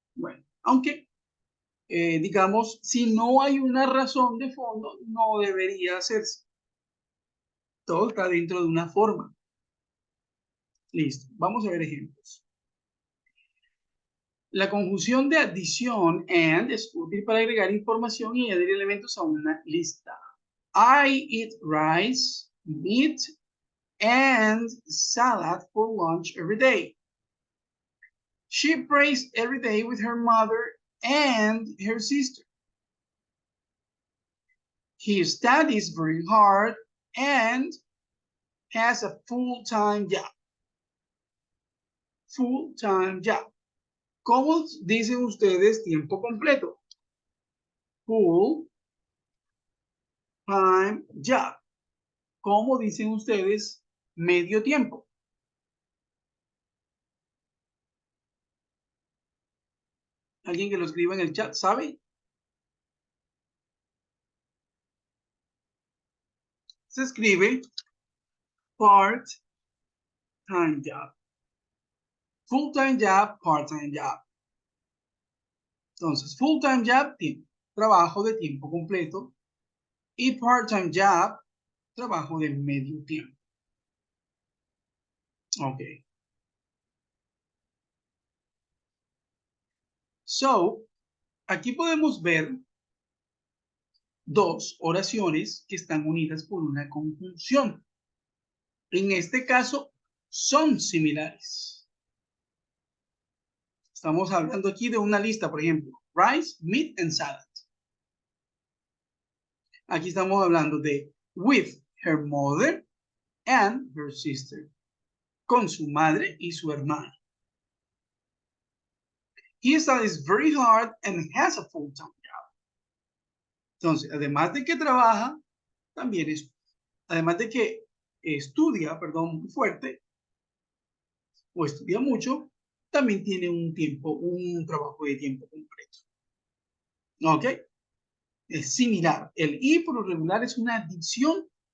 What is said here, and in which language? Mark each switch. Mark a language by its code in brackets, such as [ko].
[es] Bueno, aunque digamos, si no hay una razón de fondo, no debería hacerse. Todo está dentro de una forma. Listo, vamos a ver ejemplos. La conjunción de adición and es útil para agregar información y añadir elementos a una lista. [en] I eat rice, meat, and salad for lunch every day. She prays every day with her mother and her sister. He studies very hard and has a full-time job. Full-time job. [es] ¿Cómo dicen ustedes tiempo completo? [en] Full-time job. [es] ¿Cómo dicen ustedes medio tiempo? ¿Alguien que lo escriba en el chat sabe? Se escribe part-time job. [en] Full-time job, part-time job. [es] Entonces, full-time job, trabajo de tiempo completo. Y part-time job, trabajo de medio tiempo. Ok. So, aquí podemos ver dos oraciones que están unidas por una conjunción. En este caso, son similares. Estamos hablando aquí de una lista, por ejemplo, [en] rice, meat, and salad. [es] Aquí estamos hablando de [en] with her mother and her sister. [es] Con su madre y su hermana. [en] He studies very hard and has a full-time job. [es] Entonces, además de que trabaja, también es, además de que estudia, perdón, muy fuerte, o estudia mucho, también tiene un trabajo de tiempo completo. ¿Ok? Es similar. El y por lo regular es una adición